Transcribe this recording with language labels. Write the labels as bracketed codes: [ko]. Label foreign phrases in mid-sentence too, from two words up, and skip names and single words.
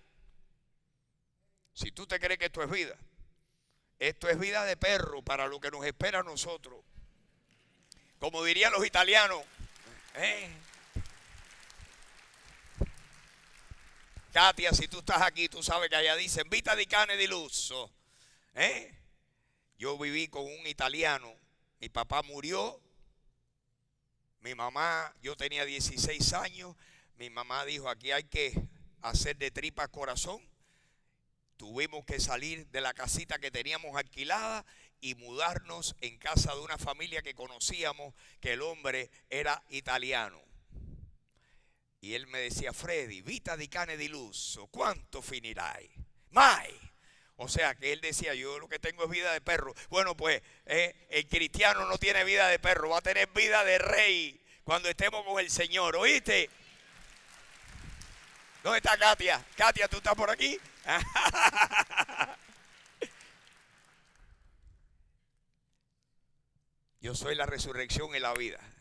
[es] Si tú te crees que esto es vida, esto es vida de perro para lo que nos espera a nosotros. Como dirían los italianos. Katia, si tú estás aquí, tú sabes que allá dicen [it] vita di cane di lusso. [es] Yo viví con un italiano. Mi papá murió. Mi mamá, yo tenía 16 años. Mi mamá dijo, aquí hay que hacer de tripas corazón. Tuvimos que salir de la casita que teníamos alquilada y mudarnos en casa de una familia que conocíamos, que el hombre era italiano. Y él me decía, Freddy, [it] vita di cane di lusso, ¿cuánto finirai? Mai. [es] O sea que él decía, yo lo que tengo es vida de perro. Bueno, pues el cristiano no tiene vida de perro, va a tener vida de rey cuando estemos con el Señor, ¿oíste? ¿Dónde está Katia? Katia, ¿tú estás por aquí? Yo soy la resurrección y la vida.